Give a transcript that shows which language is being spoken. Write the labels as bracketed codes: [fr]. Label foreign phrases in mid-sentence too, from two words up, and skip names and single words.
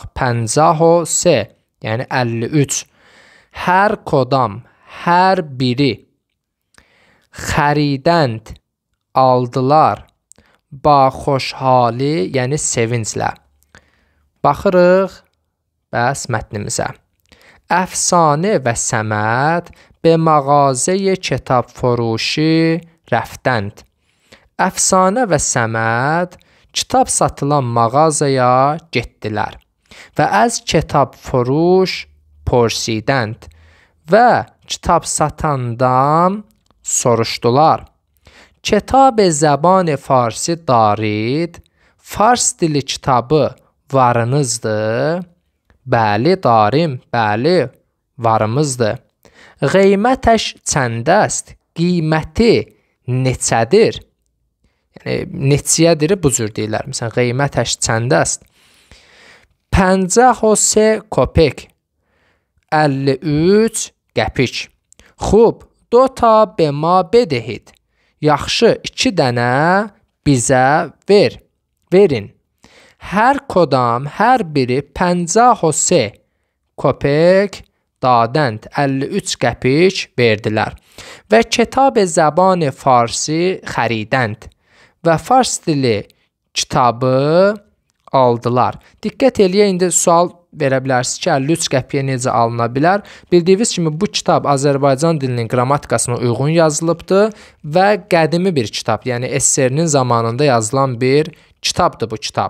[az] 53, yəni 53. [fa] هر کدام, [az] hər biri. Xəridənd, aldılar. [fa] با خوشحالی, [az] yəni sevinclə. Baxırıq bəs mətnimizə. [fa] Əfsanə və Səməd به مغازه کتاب فروشی رفتند. [az] Əfsanə və Səməd kitab satılan mağazaya getdilər və [fa] از کتاب فروش پرسیدند [az] və kitab satandan soruşdular. [fa] Kitab زبان فارسی دارید؟ [az] Fars dili kitabı varınızdır? Bəli, darim, bəli, varımızdır. [fa] قیمتش چنده است? [az] Qiyməti neçədir? Yəni, neçəyədir bu cür deyirlər. Məsələn, [fa] قیمتش چنده است? [az] 53 kopek. [fa] 53 qəpik. خوب، 2 تا به ما بدهید. [az] Yaxşı, 2 dənə bizə verin. [fa] هر کدام, [az] hər biri 53 kopek دادند. 53 qəpik verdilər. Və [fa] کتاب زبان فارسی خریدند. [az] Və fars dili kitabı aldılar. Diqqət eləyə, indi sual verə bilərsiniz ki, 53 qəpiyə necə alına bilər? Bildiyiniz kimi bu kitab Azərbaycan dilinin qrammatikasına uyğun yazılıbdır və qədimi bir kitab, yəni SSR-nin zamanında yazılan bir kitabdır bu kitab.